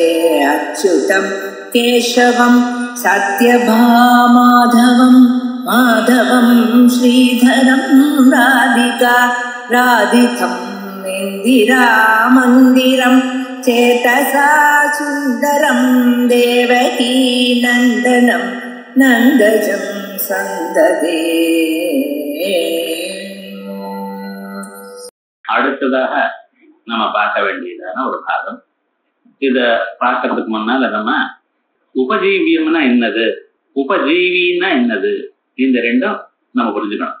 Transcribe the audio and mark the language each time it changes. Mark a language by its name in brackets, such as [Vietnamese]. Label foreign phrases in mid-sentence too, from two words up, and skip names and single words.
[Sanskrit] अच्युतं केशवं सत्यभामाधवं माधवं श्रीधरं राधिका राधितं इन्दिरामन्दिरं चेतसा सुन्दरं देवकी नन्दनं नन्दजं सन्ददे। [Tamil] அடுத்ததாக நம்ம பார்க்க வேண்டியதான ஒரு பாகம். இத பார்க்கறதுக்கு முன்னால நம்ம உபஜீவியம்னா என்னது, உபஜீவின்னா என்னது, இந்த ரெண்டும் நம்ம புரிஞ்சுக்கணும்.